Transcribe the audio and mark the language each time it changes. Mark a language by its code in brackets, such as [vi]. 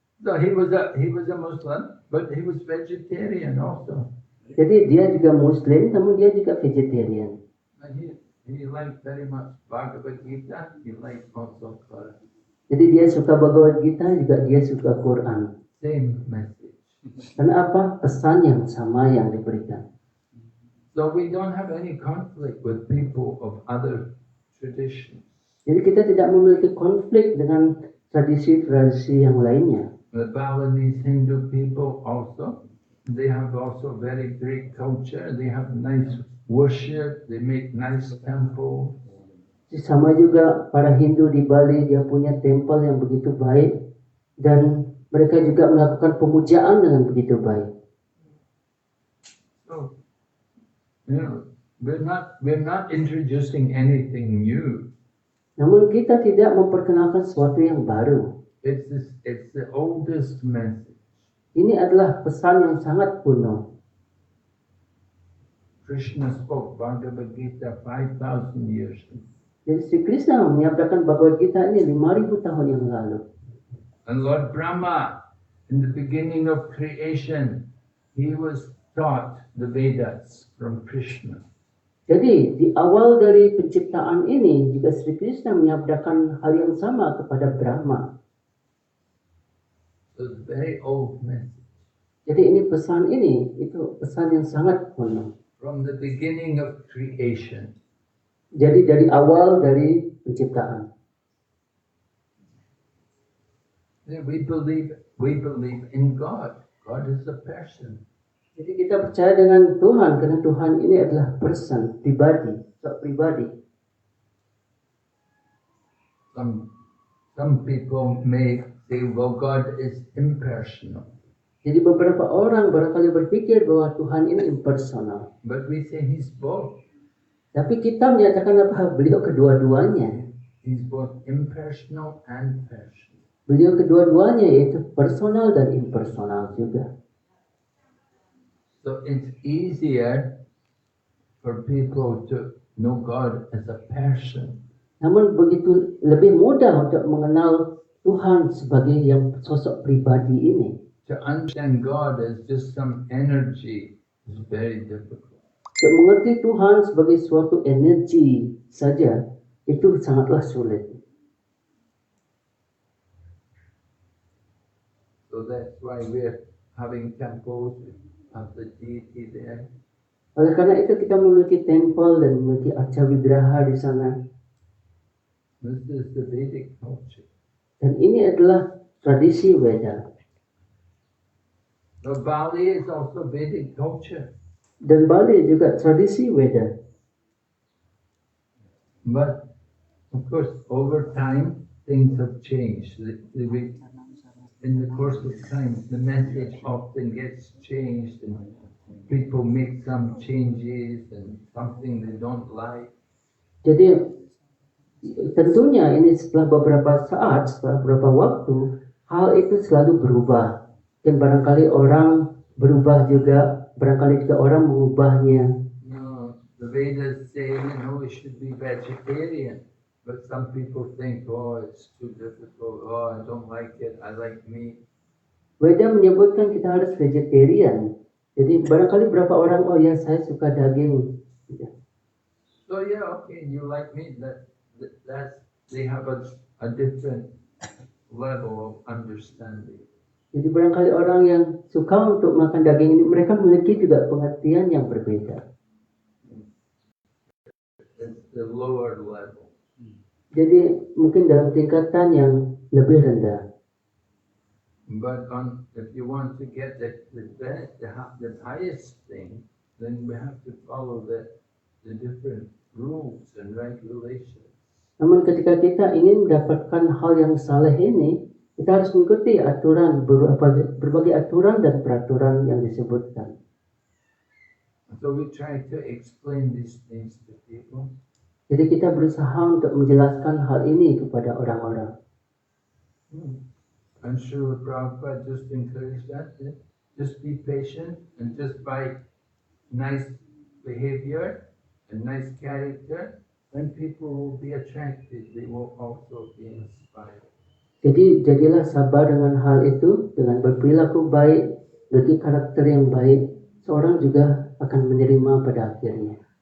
[en] So he was a Muslim, but he was vegetarian also. [id] Jadi dia juga Muslim, namun dia juga vegetarian. [en] And he liked very much Bhagavad Gita. He liked also Quran. [id] Jadi dia suka Bhagavad Gita, juga dia suka Quran. [en] Same message. [id] Karena apa? Pesan yang sama yang diberikan. [en] So we don't have any conflict with people of other traditions. [id] Jadi kita tidak memiliki konflik dengan tradisi-tradisi yang lainnya. [en] The Balinese Hindu people also, they have also very great culture. They have nice worship. They make nice temples. [id] Sama juga para Hindu di Bali, dia punya tempel yang begitu baik dan mereka juga melakukan pemujaan dengan begitu baik. [en] So, we're not introducing anything new. [id] Namun kita tidak memperkenalkan sesuatu yang baru. [en] It's the oldest message. [id] Ini adalah pesan yang sangat kuno. [en] Krishna spoke Bhagavad Gita 5,000 years ago. [id] Jadi Sri Krishna menyampaikan Bhagavad Gita ini 5,000 tahun yang lalu. [en] And Lord Brahma, in the beginning of creation, he was taught the Vedas from Krishna. [id] Jadi di awal dari penciptaan ini juga Sri Krishna menyabdakan hal yang sama kepada Brahma. [en] So it's a very old message. [id] Jadi ini pesan itu pesan yang sangat kuno. [en] From the beginning of creation. [id] Jadi dari awal dari penciptaan. [en] We believe in God. God is a person. [id] Jadi kita percaya dengan Tuhan karena Tuhan ini adalah person, pribadi. [en] Some people may say, well, God is impersonal. [id] Jadi beberapa orang barangkali berpikir bahwa Tuhan ini impersonal. [en] But we say He's both. [id] Tapi kita menyatakan apa? Beliau kedua-duanya. [en] He's both impersonal and personal. [id] Beliau kedua-duanya yaitu personal dan impersonal juga. [en] So it's easier for people to know God as a person. [id] Namun begitu lebih mudah untuk mengenal Tuhan sebagai yang sosok pribadi ini. [en] To understand God as just some energy is very difficult. [id] Untuk mengerti Tuhan sebagai suatu energi saja itu sangatlah sulit. [en] So that's why we're having temples of the deity there. [id] Oleh karena itu kita memiliki tempel dan memiliki arca wigraha di sana. [en] This is the Vedic culture. [id] Dan ini adalah tradisi Weda. [en] So Bali is also Vedic culture. [id] Dan Bali juga tradisi Weda. [en] But of course, over time, things have changed. in the course of time, the message often gets changed and people make some changes and something they don't like. [id] Jadi tentunya ini setelah beberapa saat, setelah beberapa waktu, hal itu selalu berubah. Dan barangkali orang berubah juga, barangkali juga orang mengubahnya. [en] The Vedas say, we should be vegetarian. But some people think, it's too difficult. I don't like it. I like meat. [id] Veda menyebutkan kita harus vegetarian. Jadi barangkali berapa orang, saya suka daging. [en] So okay, you like meat. That's they have a different level of understanding. [id] Jadi barangkali orang yang suka untuk makan daging ini, mereka memiliki juga pengertian yang berbeda. [en] It's the lower level. [id] Jadi mungkin dalam tingkatan yang lebih rendah. [en] But if you want to get the highest thing, then we have to follow the different rules and regulations. [id] Namun ketika kita ingin mendapatkan hal yang saleh ini, kita harus mengikuti aturan, berbagai aturan dan peraturan yang disebutkan. [en] So we try to explain these things to people. [id] Jadi kita berusaha untuk menjelaskan hal ini kepada orang-orang. [en] I'm sure Prabhupada just encouraged that. Just be patient and just by nice behavior and nice character, then people will be attracted. They will also be inspired. [id] Jadi jadilah sabar dengan hal itu, dengan berperilaku baik, bagi karakter yang baik, seorang juga akan menerima pada akhirnya.